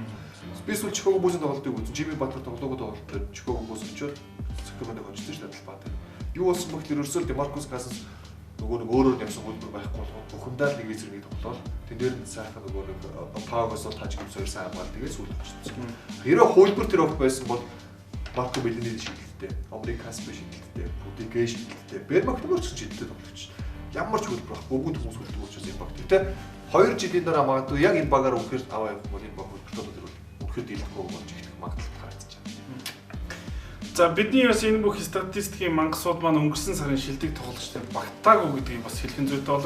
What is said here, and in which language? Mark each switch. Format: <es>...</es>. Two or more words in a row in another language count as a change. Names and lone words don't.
<mn>Спесүүл Chicago Bulls-ийн тоглолтыг үзсэн. Jimmy Butler тоглоог тоглолтод Chicago Bulls очоод Sacramento хожиж шүү дээ талбай дээр. Юу болсон бэ гэхээр ерөөсөө Demarcus Cousins нөгөө нэг өөрөөр явсан хөлбөр байхгүй болгоод бухимдаа л нэг эсрэг тоглоод тэн дээр нь сайхан нөгөө нэг Pau-гоос тааж гэмс хоёр сайн хамгаалт тэгээд сүүл очсон. Хэрэв хөлбөр тэр өх байсан бол Marco Bellinelli шийдэлтэй, Omri Casper шийдэлтэй, Rudy Gay шийдэлтэй, Ben McLemore ч шийдэлтэй тоглож. Ямар ч хөлбөр байхгүй бүгд хүмүүс хөлбөр учраас энэ баг тийм. 2 жилийн дараа магадгүй яг энэ багаар үхээр аваа явах бол энэ баг хөлбөртөө үнэхээр дийлдэхгүй болж ихтэй магадлал гараад байна. За бидний бас энэ бүх статистикийн мангасууд маань өнгөрсөн сарын шилдэг тоглогчдод багтаагүй гэдгийг бас хэлхэн зүйтэй болов.</mn>